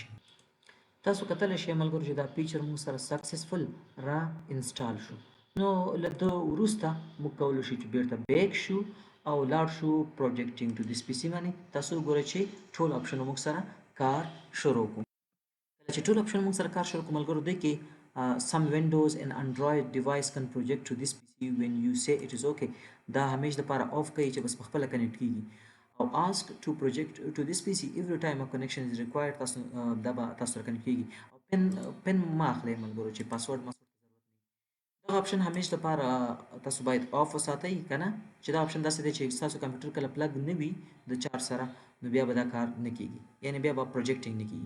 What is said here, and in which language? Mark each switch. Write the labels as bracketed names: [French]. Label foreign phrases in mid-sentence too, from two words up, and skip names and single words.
[Pashto] تاسو کتلی شئ ملګرو چې دا فیچر موږ سره سکسسفل را انسټال شو. نو له ده وروسته موږ کولی شو چې بیرته بیک شو او لاړ شو [English] projecting to this PC [Pashto] باندې. تاسو وګورئ چې ټول آپشنونه موږ سره کار شروع کړو. کله چې ټول آپشن موږ سره کار شروع کړو ملګرو دی کې [English] some windows and android device can project to this pc when you say it is okay. [Pashto] دا همیش لپاره آف کوي چې بس په خپله کنیکټ کیږي او [English] ask to project to this pc every time a connection is required. [Pashto] تاسو دا به تاسو سره کنیکټ کیږي او پن ما اخلئ ملګرو چې پاسورډ دا آپشن همیش لپاره تاسو باید آف وساتئ کنه چې دا آپشن داسې دی چې تاسو کمپیوټر کله پلګ نه وي د چارج سره نو بیا به دا کار نه کیږي یعنی بیا به پروجیکټینګ نه کیږي.